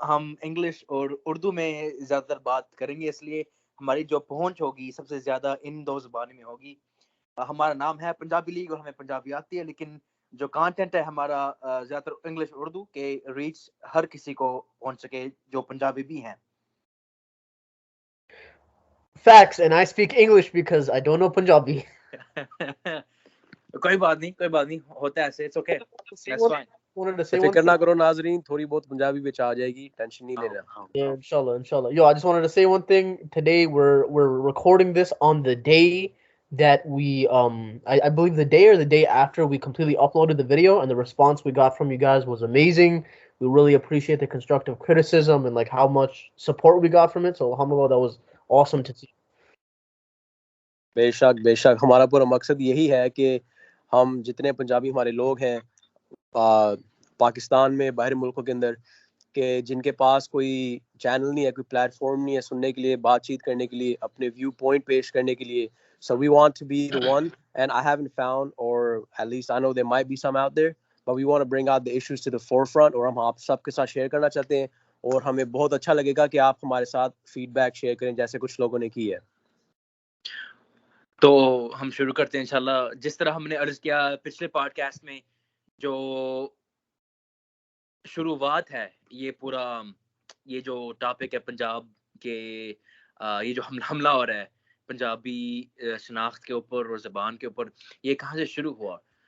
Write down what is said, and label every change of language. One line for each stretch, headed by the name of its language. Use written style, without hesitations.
Urdu: ہم انگلش اور اردو میں زیادہ تر بات کریں گے، اس لیے ہماری جو پہنچ ہوگی سب سے زیادہ ان دو زبانوں میں ہوگی. ہمارا نام ہے پنجابی لیگ اور ہمیں پنجابی آتی ہے، لیکن جو کانٹینٹ ہے ہمارا زیادہ تر انگلش اور اردو کے ریچ ہر کسی کو پہنچ سکے جو پنجابی بھی ہیں.
English: Facts, and I speak English because I don't know Punjabi.
Urdu: کوئی بات نہیں ہوتا ہے ایسے.
English: It's okay. That's fine. Wanted to say one
Urdu: فکر نہ
English: thing.
Urdu: کرو ناظرین، تھوڑی بہت پنجابی بچ آ جائے گی، ٹینشن نہیں لینا.
English: Yeah, inshallah. Yo, I just wanted to say one thing. Today we're recording this on the day that we I believe the day or the day after we completely uploaded the video, and the response we got from you guys was amazing. We really appreciate the constructive criticism and like how much support we got from it. So alhamdulillah, that was awesome to see.
Urdu: بے شک ہمارا پورا مقصد یہی ہے کہ ہم جتنے پنجابی ہمارے لوگ ہیں پاکستان میں، باہر ملکوں کے اندر، کہ جن کے پاس کوئی چینل نہیں ہے، کوئی پلیٹ فارم نہیں ہے سننے کے لیے، بات چیت کرنے کے لیے، اپنے ویو پوائنٹ پیش کرنے کے لیے.
English: So we want to be the one, and I haven't found, or at least I know there might be some out there, but we want to bring out the issues to the forefront.
Urdu: اور ہم آپ سب کے ساتھ share کرنا چاہتے ہیں، اور ہمیں بہت اچھا لگے گا کہ آپ ہمارے ساتھ فیڈ بیک شیئر کریں جیسے کچھ لوگوں نے کی ہے. تو ہم شروع کرتے ہیں انشاءاللہ. جس طرح ہم نے عرض کیا پچھلے پوڈ کاسٹ میں، جو شروعات ہے یہ جو ٹاپک ہے پنجاب کے، یہ جو حملہ ہو رہا ہے پنجابی شناخت کے اوپر اور زبان کے اوپر، یہ کہاں سے شروع ہوا.